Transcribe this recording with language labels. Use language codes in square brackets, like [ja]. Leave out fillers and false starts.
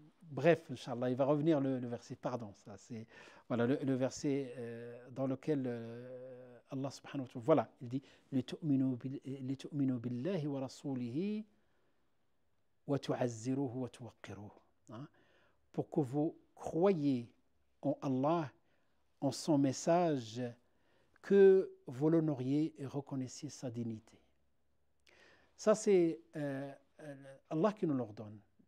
[fr] Bref, Inch'Allah, il va revenir le verset. Pardon, ça c'est. Voilà le verset dans lequel Allah subhanahu wa ta'ala. Voilà, il dit [ar] لِتُؤْمِنُوا بِاللَّهِ وَرَسُولِهِ وَتُعَزِّرُوهُ وَتُوَقِّرُوهُ. [fr] Pour que vous croyiez en Allah, en son message, que vous l'honoriez et reconnaissiez sa dignité. Ça, c'est Allah qui nous l'ordonne.